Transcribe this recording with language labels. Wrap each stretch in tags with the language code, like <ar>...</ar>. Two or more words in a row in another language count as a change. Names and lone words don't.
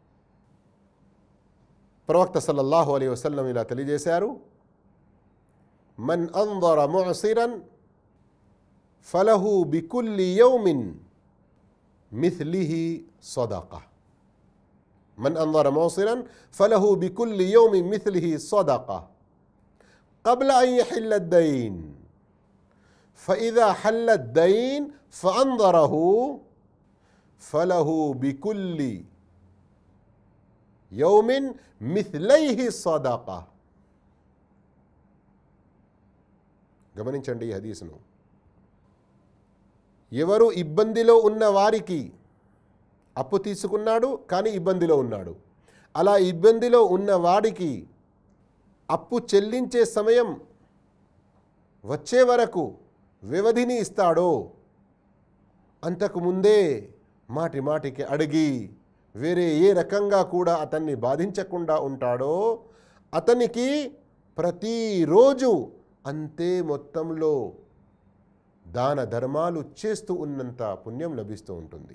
<te>ప్రవక్త</te> <ar>صلى الله عليه وسلم</ar> <te>ఇలా తెలియజేశారు,</te> <ar>من أنظر معسرا فله بكل يوم مثليه صدقة. من أنظر معسرا فله بكل يوم مثليه صدقة قبل أن يحل الدين فإذا حل الدين فأنظره فله بكل يوم مثليه الصدقة.</ar> <te>గమనించండి ఈ హదీసును. ఎవరు ఇబ్బందిలో ఉన్న వారికి, అప్పు తీసుకున్నాడు కానీ ఇబ్బందిలో ఉన్నాడు, అలా ఇబ్బందిలో ఉన్న వాడికి అప్పు చెల్లించే సమయం వచ్చే వరకు వ్యవధిని ఇస్తాడో, అంతకు ముందే మాటి మాటికి అడిగి వేరే ఏ రకంగా కూడా అతన్ని బాధించకుండా ఉంటాడో, అతనికి ప్రతిరోజు అంతే మొత్తంలో దాన ధర్మాలు చేస్తూ ఉన్నంత పుణ్యం లభిస్తూ ఉంటుంది.</te>